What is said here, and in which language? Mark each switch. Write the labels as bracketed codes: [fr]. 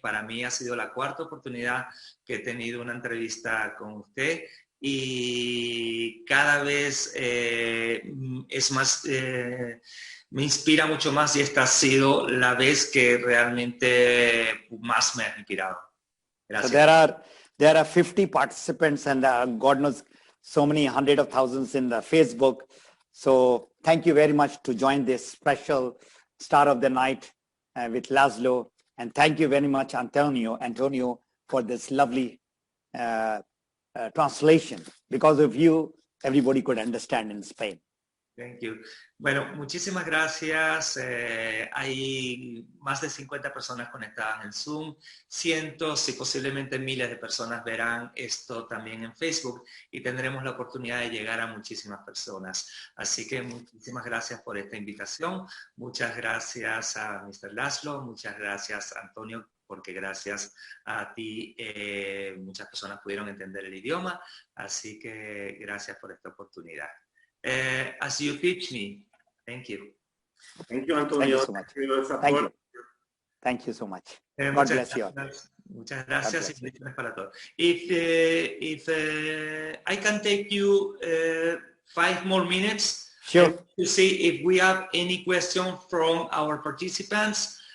[es] Para mí ha sido la cuarta oportunidad que he tenido una entrevista con usted y cada vez es más, me inspira mucho más y esta ha sido la vez que realmente más me ha inspirado. Gracias. [en] So there are 50 participants and God knows so many hundreds of thousands in the Facebook. So thank you very much to join this special Star of the Night with Laszlo, and thank you very much Antonio for this lovely translation. Because of you, everybody could understand in Spain. Thank you. [es] Bueno, muchísimas gracias. Hay más de 50 personas conectadas en Zoom. Cientos y posiblemente miles de personas verán esto también en Facebook y tendremos la oportunidad de llegar a muchísimas personas. Así que muchísimas gracias por esta invitación. Muchas gracias a Mr. Laszlo. Muchas gracias, Antonio, porque gracias a ti muchas personas pudieron entender el idioma. Así que gracias por esta oportunidad. [en] As you teach me, thank you. Thank you, Antonio. Thank you so much. Thank you. Thank you so much. God bless you. [es] Muchas gracias y bendiciones para todos. [en] If I can take you 5 more minutes Sure. to see if we have any question from our participants.